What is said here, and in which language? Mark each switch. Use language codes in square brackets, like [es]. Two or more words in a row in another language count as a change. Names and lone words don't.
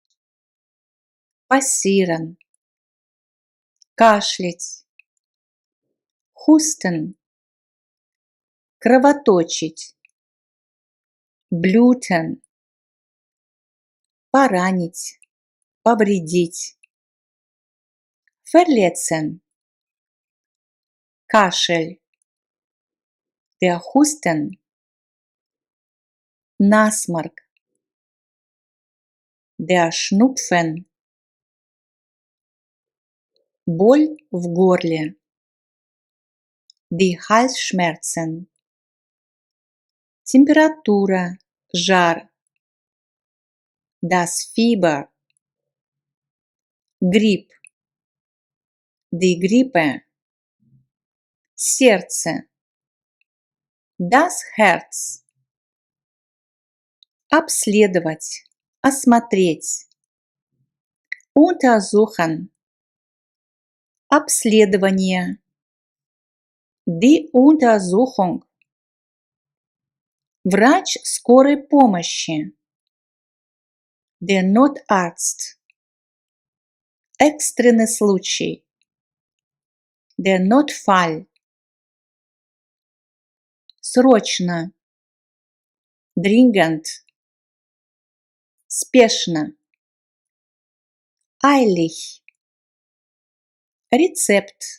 [de] Passieren. Кашлять. Husten. Кровоточить. Bluten. Поранить. [ru] Повредить. [de] Verletzen. Кашель. Der Husten. Насморк. Der Schnupfen. [ru] Боль в горле. [de] Die Halsschmerzen. [ru] Температура, жар. [de] Das Fieber. Грипп. Die Grippe. Сердце. Das Herz. [ru] Обследовать, осмотреть. [de] Untersuchen. Обследование. Die Untersuchung. [ru] Врач скорой помощи. [de] Der Notarzt. [ru] Экстренный случай. [de] Der Notfall. Срочно. Dringend. Спешно. Eilig. Рецепт.